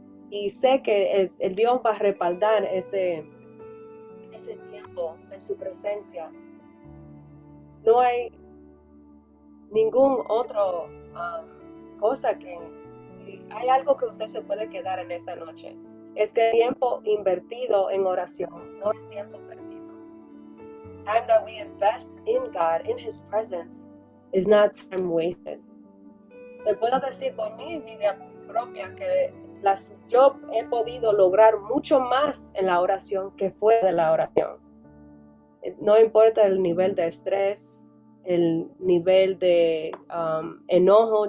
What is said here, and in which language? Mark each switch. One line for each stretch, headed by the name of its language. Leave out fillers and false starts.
Spanish: Y sé que el Dios va a respaldar ese tiempo en su presencia. No hay ningún otro cosa que... Hay algo que usted se puede quedar en esta noche. Es que el tiempo invertido en oración no es tiempo perdido.
English: Time that we invest in God, in His presence, is not time wasted.
Spanish: Le puedo decir por mi vida propia que yo he podido lograr mucho más en la oración que fuera de la oración. No importa el nivel de estrés, el nivel de enojo.